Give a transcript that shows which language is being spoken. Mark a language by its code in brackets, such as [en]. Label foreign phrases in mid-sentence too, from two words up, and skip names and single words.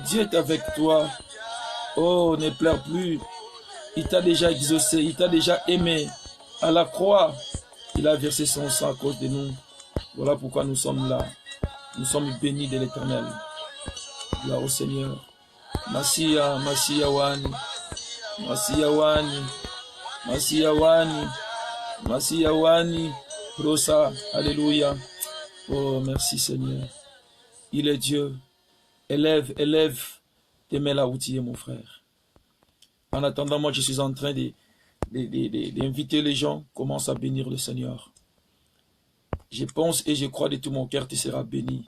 [fr] Dieu est avec toi. Oh, ne pleure plus. Il t'a déjà exaucé. Il t'a déjà aimé. À la croix, il a versé son sang à cause de nous. Voilà pourquoi nous sommes là. Nous sommes bénis de l'Éternel. Gloire au Seigneur. Masia, Masia Wani. Masia Wani. Masia Wani. Masia Wani. Rosa. Alléluia. Oh, merci Seigneur. Il est Dieu. Élève tes mains là où tu es, mon frère. En attendant, moi, je suis en train d'inviter les gens. Commence à bénir le Seigneur. Je pense et je crois de tout mon cœur, tu seras béni.